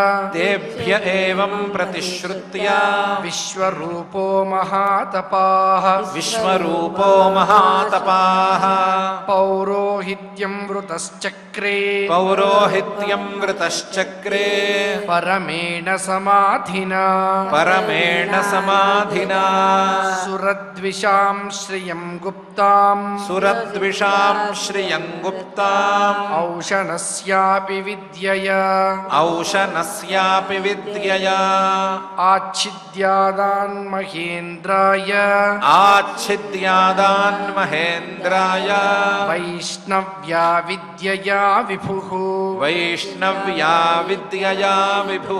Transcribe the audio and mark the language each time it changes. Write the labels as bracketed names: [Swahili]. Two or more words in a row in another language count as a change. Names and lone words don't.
[Sanskrit] విశ్వరూపో మహాతపాః పౌరోహిత్యం వృతశ్చక్రే పరమేణ సమాధినా సురద్విషాం శ్రియం గుప్తాం ఔషణస్యాపి విద్యయా औशनस्यापि विद्यया आच्छिद्यादान्महेन्द्राय आच्छिद्यादान्महेन्द्राय वैष्णव्या विद्यया विभुः वैष्णव्या विद्यया विभुः